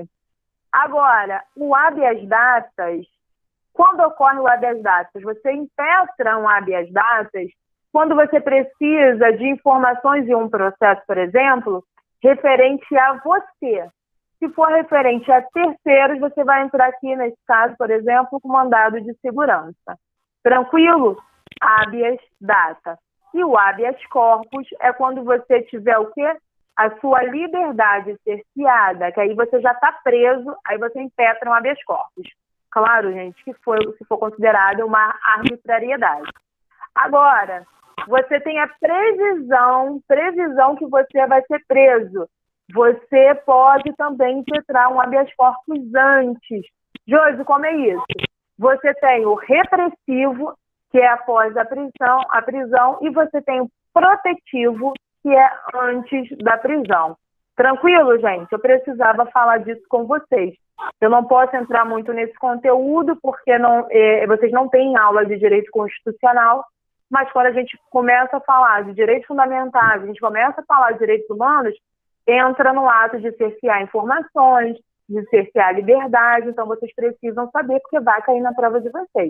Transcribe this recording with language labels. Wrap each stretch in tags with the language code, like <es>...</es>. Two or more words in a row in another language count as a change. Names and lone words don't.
<pt>Agora, o habeas datas, quando ocorre o habeas datas, você impetra um habeas datas quando você precisa de informações em um processo, por exemplo, referente a você. Se for referente a terceiros, você vai entrar aqui, nesse caso, por exemplo, com mandado de segurança. Tranquilo? Habeas data. E o habeas corpus é quando você tiver o quê? A sua liberdade cerceada, que aí você já está preso, aí você impetra um habeas corpus. Claro, gente, se for considerado uma arbitrariedade. Agora, você tem a previsão que você vai ser preso. Você pode também impetrar um habeas corpus antes. Josi, como é isso? Você tem o repressivo, que é após a prisão, e você tem o protetivo, que é antes da prisão. Tranquilo, gente? Eu precisava falar disso com vocês. Eu não posso entrar muito nesse conteúdo, porque vocês não têm aula de direito constitucional, mas quando a gente começa a falar de direitos fundamentais, a gente começa a falar de direitos humanos, entra no ato de cercear informações, de cercear liberdade, então vocês precisam saber, porque vai cair na prova de vocês.</pt>